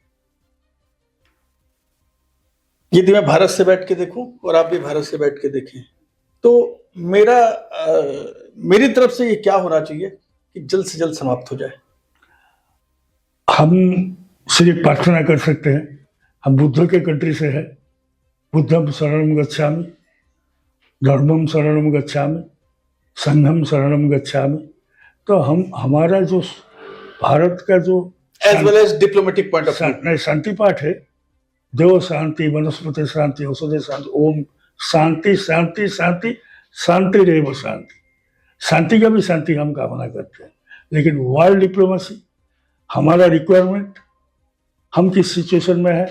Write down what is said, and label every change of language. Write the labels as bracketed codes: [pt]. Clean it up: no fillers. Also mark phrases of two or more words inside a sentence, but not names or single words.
[hi] यदि मैं भारत से बैठ के देखूं और आप भी भारत से बैठ के देखें, तो मेरी तरफ से ये क्या होना चाहिए कि जल्द से जल्द समाप्त हो जाए? हम सिर्फ प्रार्थना कर सकते हैं। हम बुद्ध के कंट्री से है, [pi] बुद्धम शरणम गच्छामि, धर्मम शरणम गच्छामि, संघम शरणम गच्छामि। [hi] तो हमारा जो भारत का जो [en] as well as diplomatic point of view [hi] शांति पाठ है, [sa] देव शांति, वनस्पति शांति, औषधि शांति, ओम शांति शांति शांति शांति रेव शांति। [hi] शांति का भी शांति हम कामना करते हैं, लेकिन [en] world diplomacy [hi] हमारा रिक्वायरमेंट, हम किस सिचुएशन में है।